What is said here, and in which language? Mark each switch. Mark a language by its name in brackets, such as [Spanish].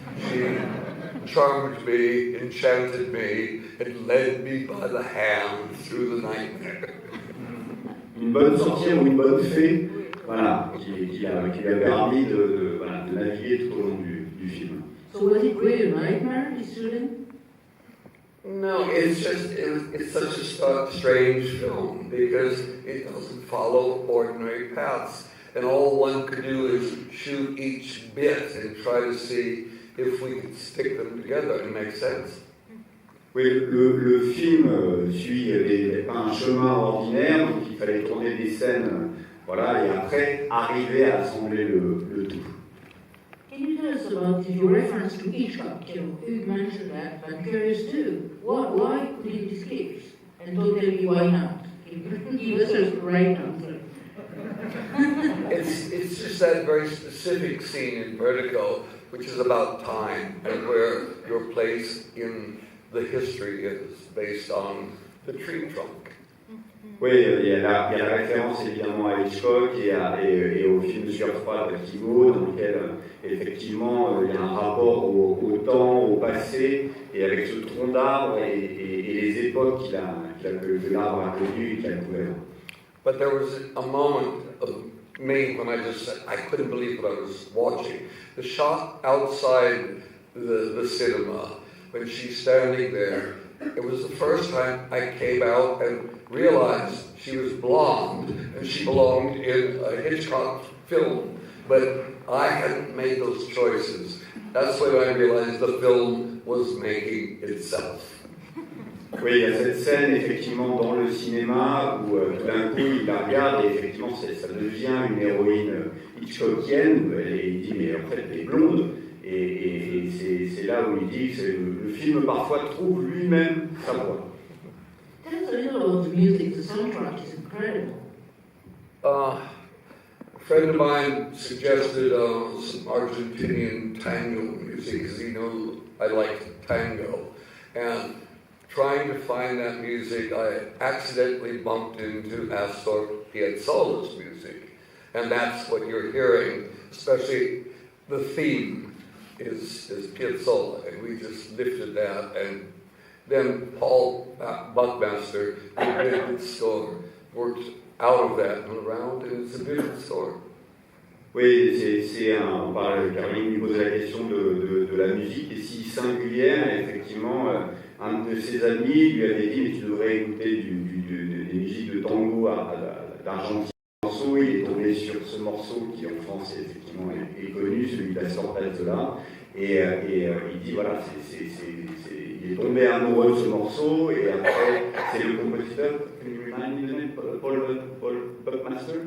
[English] She charmed me, enchanted me, and led me by the hand through the nightmare. [French] Une bonne sorcière ou une bonne fée, voilà, qui lui a permis de naviguer tout au long du film. [English] So was it really a nightmare, this shooting? No, it's such a strange film because it doesn't follow ordinary paths. And all one could do is shoot each bit and try to see if we could stick them together and make sense. [French] Oui, le film suit pas un chemin ordinaire, donc il fallait tourner des scènes, voilà, et après arriver à assembler le tout. [English] Can you tell us about your reference to Hitchcock? You mentioned that. I'm curious too. Why could he escape? And don't tell me why not. Give us the right answer. It's just that very specific scene in Vertigo, which is about time and where your place in the history is based on the tree trunk. [French] Oui, il y a la référence évidemment à Hitchcock et au film Sueur froide de Thibault, dans lequel effectivement il y a un rapport au temps, au passé, et avec ce tronc d'arbre et les époques que l'arbre a connues et qu'il a couvert. [English] But there was a moment of me when I couldn't believe what I was watching. The shot outside the cinema, when she's standing there, it was the first time I came out and realized she was blonde and she belonged in a Hitchcock film. But I hadn't made those choices. That's when I realized the film was making itself. [French] Oui, il y a cette scène effectivement dans le cinéma où tout d'un coup il la regarde et effectivement ça devient une héroïne hitchcockienne et il dit mais en fait elle est blonde et c'est là où il dit que le film parfois trouve lui-même sa voix. [English] Tell us a little about the music. The soundtrack is incredible. A friend of mine suggested some Argentinian tango music because he knew I liked tango. And trying to find that music, I accidentally bumped into Astor Piazzolla's music. And that's what you're hearing, especially the theme is Piazzolla. And we just lifted that. And then Paul Buckmaster, who did the score, worked out of that and around, and it's a beautiful score. [French] Oui, Caroline lui pose la question de la musique et si singulière, effectivement, un de ses amis lui avait dit mais tu devrais écouter des musiques de tango d'Argentine. Il est tombé sur ce morceau qui en France effectivement est connu, celui d'Astor Piazzolla, et il dit voilà, il est tombé amoureux de ce morceau et après c'est le compositeur, Paul Buckmaster.